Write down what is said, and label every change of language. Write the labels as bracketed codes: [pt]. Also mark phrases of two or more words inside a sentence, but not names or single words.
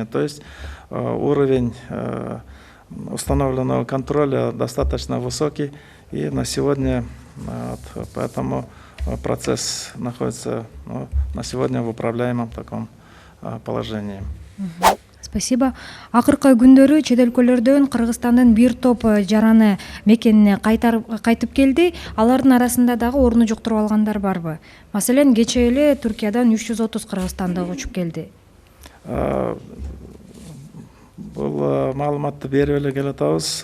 [ru] То есть уровень установленного контроля достаточно высокий, и на сегодня поэтому процесс находится на сегодня в управляемом таком положении. Спасибо. [ky] Акыркы күндөрү чет өлкөлөрдөн Кыргызстандын бир топ жараны мекенине кайтып келди. Алардын арасында дагы орну жуктуруп алгандар барбы? Маселен, кечээ эле Түркиядан 330 кыргызстандык учуп келди. Бул маалыматты берип эле келатабыз.